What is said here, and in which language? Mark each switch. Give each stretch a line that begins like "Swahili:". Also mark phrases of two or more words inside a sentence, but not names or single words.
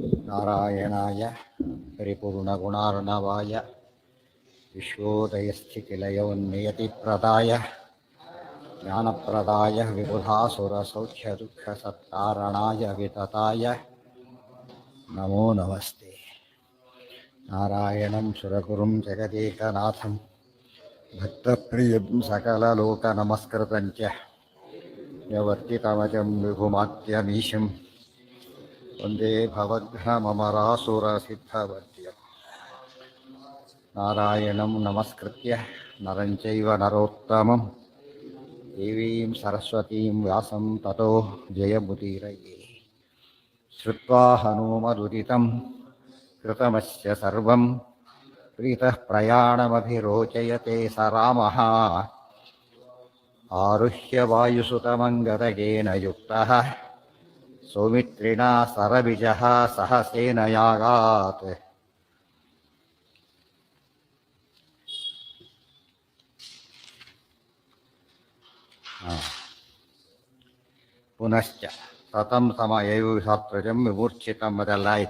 Sanskrit: ನಾರಾಯಣಾಯ ಪರಿಪೂರ್ಣಗುಣಾರ್ಣವಾಯ ವಿಶ್ವೋದಯಸ್ಥಿತಿಲಯೋನ್ನಿಯತಿಪ್ರದಾಯ ಜ್ಞಾನಪ್ರದಾಯ ವಿಬುಧಾಸುರಸೌಖ್ಯದುಃಖಸತ್ಕಾರಣಾಯ ವಿತತಾಯ ನಮೋ ನಮಸ್ತೆ. ನಾರಾಯಣಂ ಸುರಗುರುಂ ಜಗದೇಕನಾಥಂ ಭಕ್ತಪ್ರಿಯಂ ಸಕಲಲೋಕನಮಸ್ಕೃತಂಚ ಯವರ್ತಿತಮಜಂ ವಿಭುಮಾತ್ಯಮೀಶಂ ವಂದೇ ಭವಘ್ನಮರಾಸುರಸಿದ್ಧವರ್ತ್ಯಂ. ನಾರಾಯಣಂ ನಮಸ್ಕೃತ್ಯ ನರಂ ಚೈವ ನರೋತ್ತಮಂ ದೇವೀಂ ಸರಸ್ವತೀಂ ವ್ಯಾಸಂ ತತೋ ಜಯಮುದೀರಯೇ. ಶ್ರುತ್ವಾ ಹನುಮದುದಿತಂ ಕೃತಮಸ್ಯ ಸರ್ವಂ ಪ್ರೀತಃ ಪ್ರಯಾಣಮಭಿರೋಚಯತೆ ಸ ರಾಮಃ. ಆರುಹ್ಯ ವಾಯುಸುತಮಂಗದಗೇನ ಯುಕ್ತಃ ಸೌಮಿತ್ರಿಣಾ ಸರಬಿಜಃ ಸಹ ಸೇನಯಾಗಾತ್. ಪುನಶ್ಚ ಸತಂ ಸಮಯೈವ ಶಾಸ್ತ್ರಜಂ ವಿಮೂರ್ಛಿತಂ
Kannada: ಅದೆಲ್ಲ ಆಯಿತು.